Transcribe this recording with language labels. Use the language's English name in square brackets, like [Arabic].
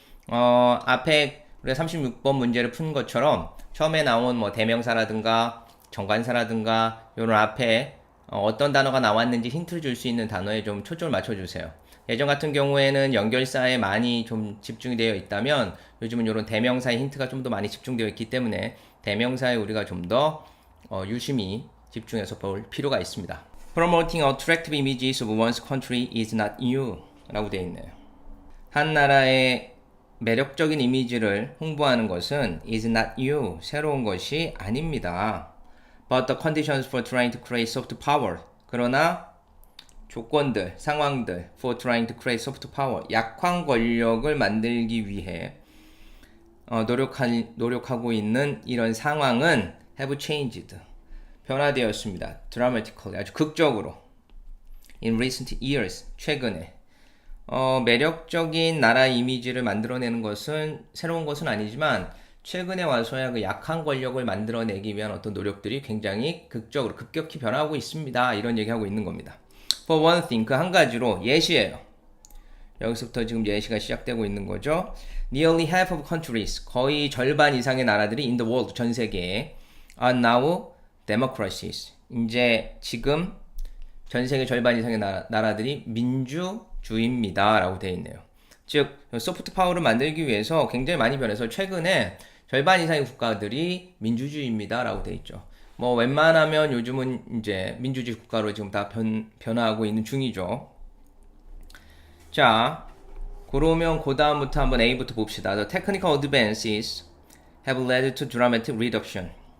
[Korean] 앞에 우리가 36번 문제를 푼 것처럼 처음에 나온 뭐 대명사라든가 정관사라든가 이런 앞에 어떤 단어가 나왔는지 힌트를 줄 수 있는 단어에 좀 초점을 맞춰주세요. 예전 같은 경우에는 연결사에 많이 좀 집중이 되어 있다면 요즘은 이런 대명사의 힌트가 좀 더 많이 집중되어 있기 때문에 대명사에 우리가 좀 더 유심히 집중해서 볼 필요가 있습니다. [English] Promoting attractive images of one's country is not new [Korean] 라고 되어 있네요. 한 나라의 매력적인 이미지를 홍보하는 것은 [English] is not new, [Korean] 새로운 것이 아닙니다. [English] But the conditions for trying to create soft power, [Korean] 그러나 조건들, 상황들 [English] for trying to create soft power, [Korean] 약한 권력을 만들기 위해 노력하고 있는 이런 상황은 [English] have changed, [Korean] 변화되었습니다. dramatically, 아주 극적으로. in recent years, 최근에. 매력적인 나라 이미지를 만들어내는 것은 새로운 것은 아니지만 최근에 와서야 그 약한 권력을 만들어내기 위한 어떤 노력들이 굉장히 극적으로 급격히 변하고 있습니다. 이런 얘기하고 있는 겁니다. [English] For one thing, [Korean] 그 한 가지로 예시예요. 여기서부터 지금 예시가 시작되고 있는 거죠. [English] Nearly half of countries, [Korean] 거의 절반 이상의 나라들이 [English] in the world, [Korean] 전 세계에 [English] are now democracies. [Korean] 이제 지금 전 세계 절반 이상의 나라들이 민주주의입니다. 라고 되어 있네요. 즉, 소프트 파워를 만들기 위해서 굉장히 많이 변해서 최근에 절반 이상의 국가들이 민주주의입니다. 라고 되어 있죠. 뭐, 웬만하면 요즘은 이제 민주주의 국가로 지금 다 변화하고 있는 중이죠. 자, 그러면 그 다음부터 한번 A부터 봅시다. [English] The technical advances have led to dramatic reduction.